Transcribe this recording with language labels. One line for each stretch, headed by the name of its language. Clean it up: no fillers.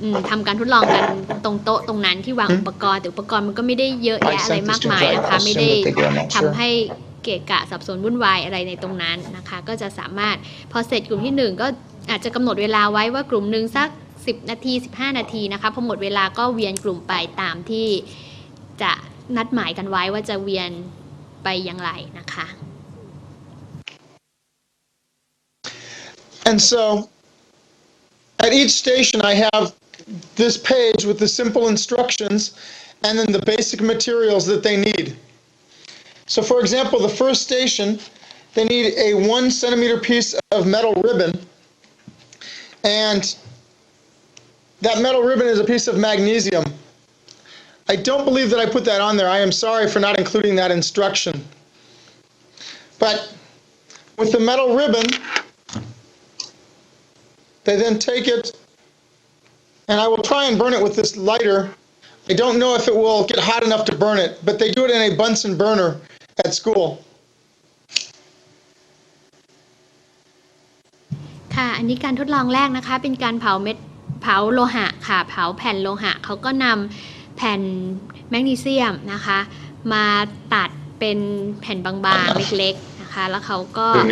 Thai: ทำการทดลองกันตรงโต๊ะตรงนั้นที่วางอุปกรณ์แต่อุปกรณ์มันก็ไม่ได้เยอะแยะอะไรมากมายนะคะไม่ได้ทำให้เกะกะสับสนวุ่นวายอะไรในตรงนั้นนะคะก็จะสามารถพอเสร็จกลุ่มที่1ก็อาจจะกำหนดเวลาไว้ว่ากลุ่มนึงสัก10 นาที15 นาทีนะคะพอหมดเวลาก็เวียนกลุ่มไปตามที่จะนัดหมายกันไว้ว่าจะเวียนไปอย่างไรนะคะ
English: And so at each station I have this page with the simple instructions and then the basic materials that they need. So for example, the first station, they need a 1 centimeter piece of metal ribbon, and that metal ribbon is a piece of magnesium. I don't believe that I put that on there. I am sorry for not including that instruction. But with the metal ribbon, they then take it, and I will try and burn it with this lighter. I don't know if it will get hot enough to burn it, but they do it in a Bunsen burner at school.
Thai: ค่ะอันนี้การทดลองแรกนะคะเป็นการเผาโลหะค่ะเผาแผ่นโลหะเขาก็นำแผ่นแมกนีเซียมนะคะมาตัดเป็นแผ่นบางๆเล็กๆนะคะแล้วเขาก็